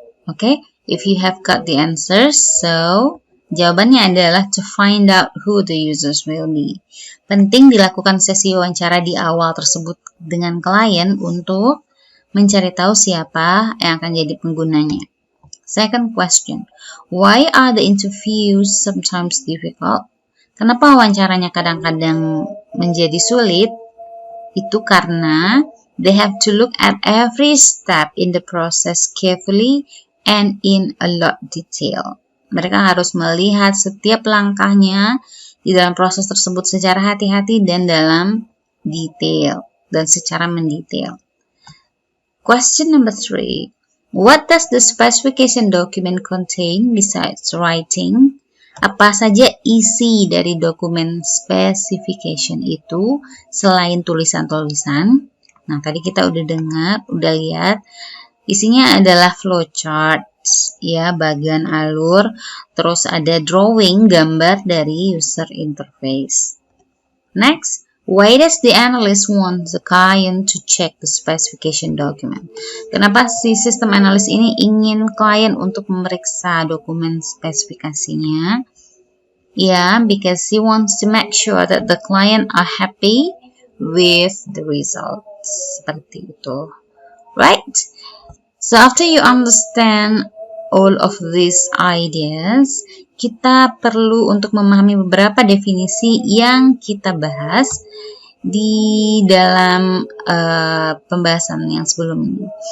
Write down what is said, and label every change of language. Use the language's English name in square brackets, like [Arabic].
[English] Okay, if you have got the answers, so [Indonesian] jawabannya adalah [English] to find out who the users will be. [Indonesian] Penting dilakukan sesi wawancara di awal tersebut dengan klien untuk mencari tahu siapa yang akan jadi penggunanya. [English] Second question, why are the interviews sometimes difficult? [Indonesian] Kenapa wawancaranya kadang-kadang menjadi sulit? Itu karena [English] they have to look at every step in the process carefully and in a lot detail. [Indonesian] Mereka harus melihat setiap langkahnya di dalam proses tersebut secara hati-hati dan dalam detail dan secara mendetail. [English] Question number 3. What does the specification document contain besides writing? [Indonesian] Apa saja isi dari dokumen specification itu selain tulisan-tulisan? Nah, tadi kita udah dengar, udah lihat. Isinya adalah flowcharts, ya, bagian alur, terus ada drawing, gambar dari user interface. [English] Next, why does the analyst want the client to check the specification document? [Indonesian] Kenapa si sistem analis ini ingin klien untuk memeriksa dokumen spesifikasinya? [English] Ya, because he wants to make sure that the client are happy with the results. [Indonesian] Seperti itu. [English] Right? So after you understand all of these ideas, [Indonesian] kita perlu untuk memahami beberapa definisi yang kita bahas di dalam pembahasan yang sebelum ini.